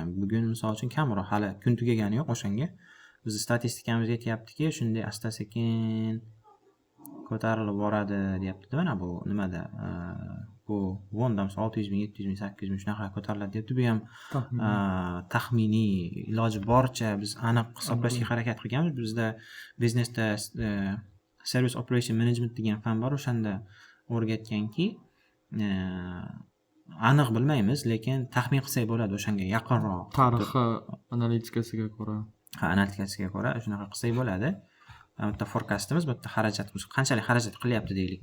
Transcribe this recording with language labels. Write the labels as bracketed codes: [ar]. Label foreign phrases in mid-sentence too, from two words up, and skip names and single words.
[uz] Bugun misol uchun kamroq, hali kun tugagani yo'q o'shanga. Bizning statistikamiz aytayaptiki, shunday asta-sekin ko'tarilib boradi, deyapti. Mana bu nimada? Bu Wonda 600 ming, 700 ming, 800 ming shunaqa ko'tariladi, deyapti. Bu ham taxminiy, iloji boricha biz aniq hisoblashga harakat qilganmiz. Bizda biznesda [en] service operation management [uz] degan fan bor, o'shanda o'rgatganki, aniq bilmaymiz, lekin taxmin qilsak bo'ladi o'shanga yaqinroq. Tarixi analitikasiga ko'ra shunaqa qilsak bo'ladi. Bitta forecastimiz, bitta xarajatimiz, qanchalik xarajat qilyapti deylik.